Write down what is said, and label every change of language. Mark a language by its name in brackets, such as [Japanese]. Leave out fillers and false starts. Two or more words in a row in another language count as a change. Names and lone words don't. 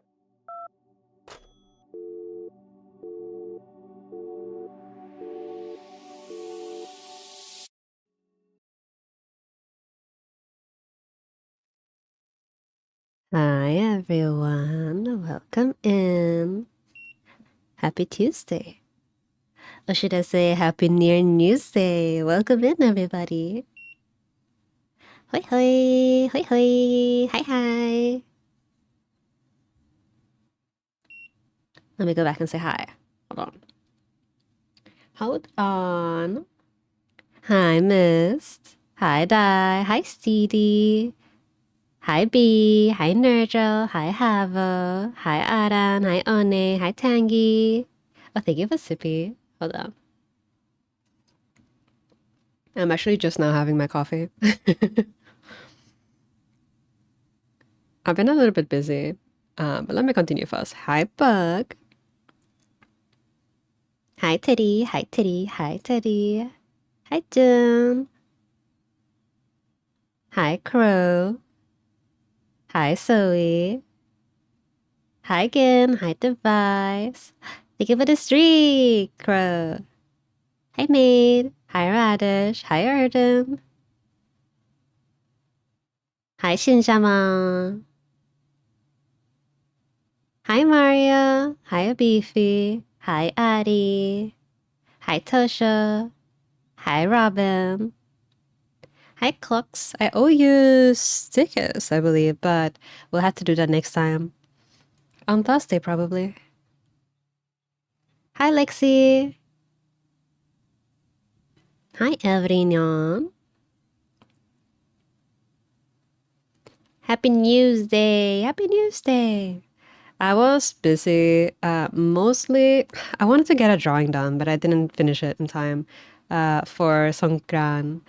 [English] Hi everyone, welcome in. Happy Tuesday. Or should I say Happy NieR Newsday? Welcome in everybody. Hoi hoi, hoi hoi, hi hi. Let me go back and say hi. Hold on. Hold on. Hi Mist. Hi Di. Hi Steedy. Hi B. Hi Nurgel. Hi Hava. Hi Aran. Hi One. Hi Tangy. Oh, thank you for Sippy. Hold on. I'm actually just now having my coffee. I've been a little bit busy, but let me continue first. Hi Bug. Hi Teddy. Hi Teddy. Hi Teddy. Hi Jim. Hi Crow. Hi Zoe. Hi Gin. Hi Device. Thank you for the streak, Crow. Hi Maid. Hi Radish. Hi Erden. Hi Shinjama. Hi Maria. Hi Beefy. Hi Addie. Hi Tosha. Hi Robin. Hi Clocks. I owe you stickers, I believe, but we'll have to do that next time. On Thursday, probably. Hi Lexi. Hi everyone. Happy News Day. Happy News Day. I was busy. Mostly, I wanted to get a drawing done, but I didn't finish it in time for Songkran.